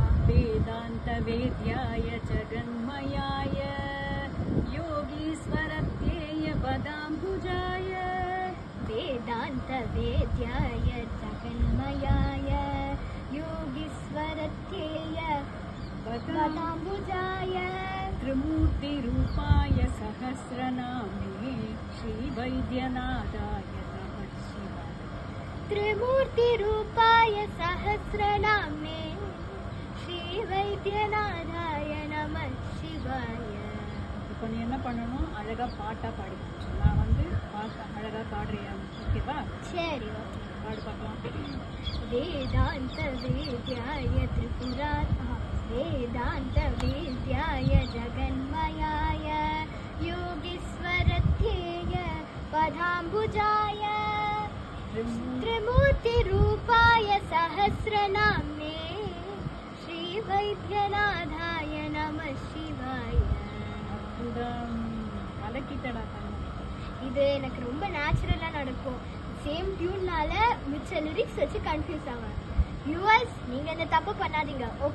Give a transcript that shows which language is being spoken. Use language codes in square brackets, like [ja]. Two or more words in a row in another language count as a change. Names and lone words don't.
[sa] वेदान्त वेद्याय जगन्मयाय योगीश्वरध्येय पदाम्बुजाय वेदान्त वेद्याय जगन्मयाय योगीश्वरध्येय पदाम्बुजाय त्रिमूर्ति रूपाय सहस्रनामे श्री वैद्यनाथाय नमः शिवाय त्रिमूर्ति रूपाय सहस्रनामे श्री वैद्यनाथाय नमः शिवाय. [ta] இப்போ நீ என்ன பண்ணணும், அழகா பாட்டா பாடி நான் வந்து பாட்டா அழகா பாடுறியா? ஓகேவா? சரி, பாடு பார்க்கலாம். [sa] वेदांत वेद्याय त्रिपुरात् वेदांत वेद्याय जगन्मयाय योगीश्वरत्येय पदाम्बुजाय त्रिमूर्ति रूपाय सहस्रनामे श्री वैद्यनाथाय नमः शिवाय. [ta] அலக்கிட்டடா தங்கம். இது எனக்கு ரொம்ப நேச்சுரலா நடக்கும். சேம் டியூன்னால மிச்ச லிரிக்ஸ் வச்சு கன்ஃபியூஸ் ஆவேன். வியூவர்ஸ், நீங்க இந்த தப்பு பண்ணாதீங்க. ஓகே.